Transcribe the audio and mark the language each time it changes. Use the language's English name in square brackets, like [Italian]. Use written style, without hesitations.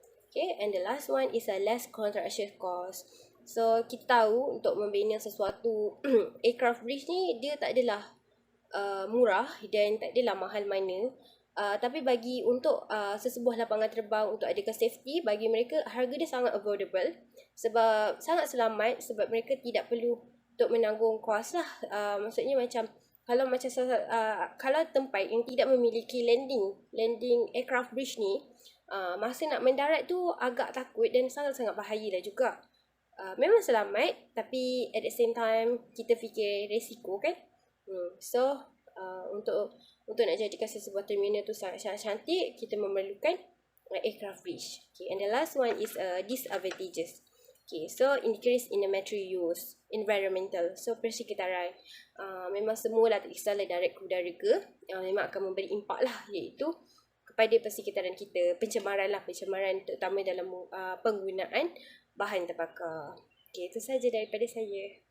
[English] Okay, and the last one is a less construction cost. [Malay] So kita tahu untuk membina sesuatu aircraft bridge ni, dia tak adalah murah dan tak adalah mahal mana. Tapi bagi untuk sesebuah lapangan terbang, untuk adakan safety, bagi mereka harga dia sangat affordable, sebab sangat selamat, sebab mereka tidak perlu untuk menanggung kos lah. Maksudnya macam kalau tempat yang tidak memiliki landing aircraft bridge ni, masa nak mendarat tu agak takut dan sangat-sangat bahaya lah juga. Memang selamat, tapi [English] at the same time [Malay] kita fikir resiko kan. So untuk nak jadikan sesebuah terminal tu sangat-sangat cantik, kita memerlukan aircraft bridge. [English] Okay, and the last one is disadvantages. Okay, so increase in the material use, environmental, so persekitaran. [Malay] Memang semualah, tak kisahlah darat ke udara ke, memang akan memberi impak lah, iaitu kepada persekitaran kita, pencemaran terutama dalam penggunaan bahan terbakar. Okay, itu saja daripada saya.